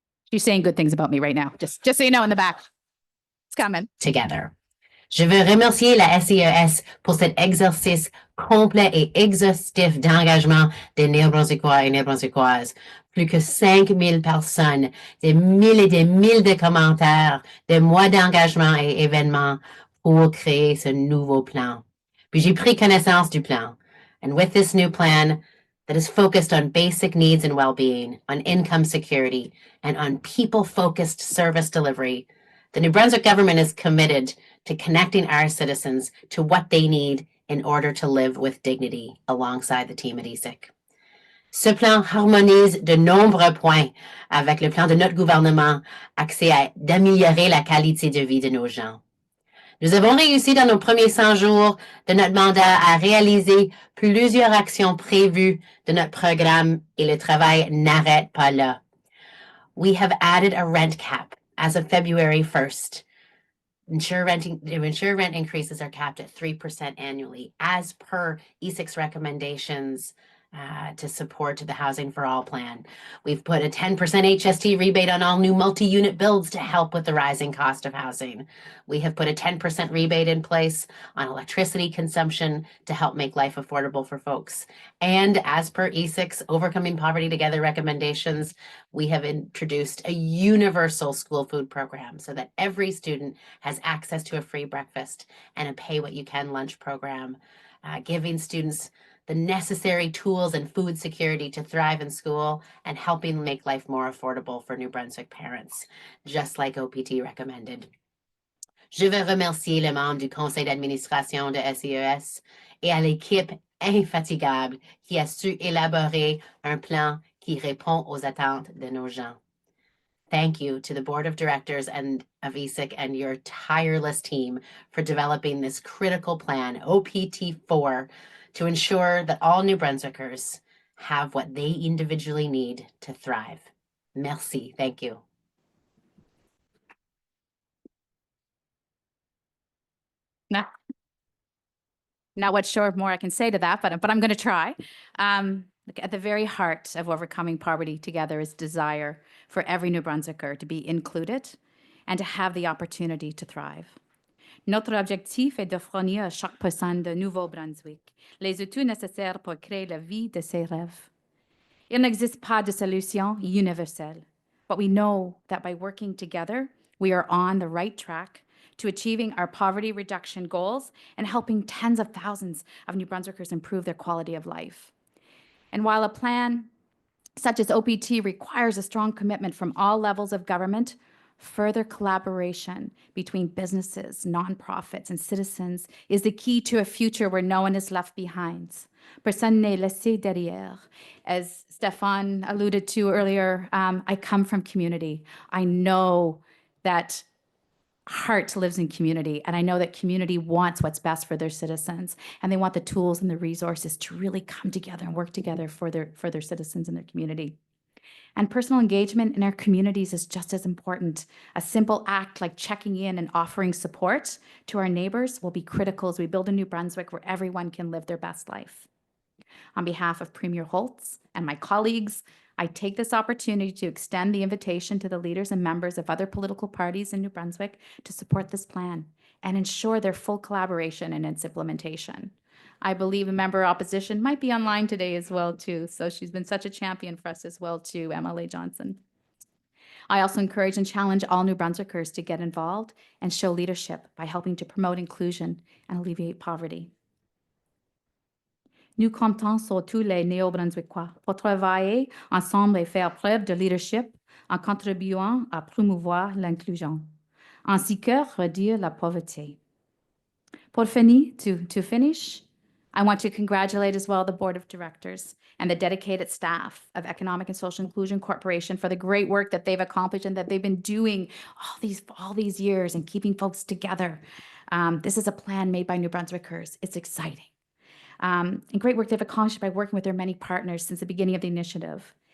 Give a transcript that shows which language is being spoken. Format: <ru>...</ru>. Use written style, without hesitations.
<en>She's saying good things about me right now, just so you know in the back. It's coming. Together.</en> <fr>Je veux remercier la SCES pour cet exercice complet et exhaustif d'engagement des Néo-Brunswickois et Néo-Brunswickoises. Plus que 5000 personnes, des mille et des mille de commentaires, des mois d'engagement et événements pour créer ce nouveau plan. Puis j'ai pris connaissance du plan.</fr> <en>And with this new plan that is focused on basic needs and well-being, on income security, and on people-focused service delivery, the New Brunswick government is committed to connecting our citizens to what they need in order to live with dignity alongside the team at ESIC.</en> <fr>Ce plan harmonise de nombreux points avec le plan de notre gouvernement axé d'améliorer la qualité de vie de nos gens. Nous avons réussi dans nos premiers 100 jours de notre mandat à réaliser plusieurs actions prévues de notre programme et le travail n'arrête pas là.</fr> <en>We have added a rent cap as of February 1st. Ensure rent increases are capped at 3% annually, as per ESIC's recommendations to support the Housing for All plan. We've put a 10% HST rebate on all new multi-unit builds to help with the rising cost of housing. We have put a 10% rebate in place on electricity consumption to help make life affordable for folks. And as per ESIC's Overcoming Poverty Together recommendations, we have introduced a universal school food program so that every student has access to a free breakfast and a pay-what-you-can lunch program, giving students the necessary tools and food security to thrive in school and helping make life more affordable for New Brunswick parents, just like OPT recommended.</en> <fr>Je veux remercier les membres du conseil d'administration de SCES et à l'équipe infatigable qui a su élaborer un plan qui répond aux attentes de nos gens.</fr> <en>Thank you to the board of directors and of ESIC and your tireless team for developing this critical plan, OPT4, to ensure that all New Brunswickers have what they individually need to thrive.</en> <fr>Merci.</fr> <en>Thank you. Not what sure more I can say to that, but I'm going to try. At the very heart of Overcoming Poverty Together is desire for every New Brunswicker to be included and to have the opportunity to thrive.</en> <fr>Notre objectif est de fournir à chaque personne de Nouveau-Brunswick les outils nécessaires pour créer la vie de ses rêves. Il n'existe pas de solution universelle,</fr> <en>but we know that by working together, we are on the right track to achieving our poverty reduction goals and helping tens of thousands of New Brunswickers improve their quality of life. And while a plan such as OPT requires a strong commitment from all levels of government, further collaboration between businesses, nonprofits, and citizens is the key to a future where no one is left behind.</en> <fr>Personne n'est laissé derrière.</fr> <en>As Stefan alluded to earlier, I come from community. I know that heart lives in community, and I know that community wants what's best for their citizens, and they want the tools and the resources to really come together and work together for their citizens and their community. And personal engagement in our communities is just as important. A simple act like checking in and offering support to our neighbors will be critical as we build a New Brunswick where everyone can live their best life. On behalf of Premier Holtz and my colleagues, I take this opportunity to extend the invitation to the leaders and members of other political parties in New Brunswick to support this plan and ensure their full collaboration in its implementation. I believe a member of opposition might be online today as well, too. So she's been such a champion for us as well, too, MLA Johnson. I also encourage and challenge all New Brunswickers to get involved and show leadership by helping to promote inclusion and alleviate poverty.</en> <fr>Nous comptons sur tous les Néo-Brunswickois pour travailler ensemble et faire preuve de leadership en contribuant à promouvoir l'inclusion, ainsi que réduire la pauvreté.</fr> <en>To finish, I want to congratulate as well the Board of Directors and the dedicated staff of Economic and Social Inclusion Corporation for the great work that they've accomplished and that they've been doing all these years and keeping folks together. This is a plan made by New Brunswickers. It's exciting. And great work they've accomplished by working with their many partners since the beginning of the initiative.</en>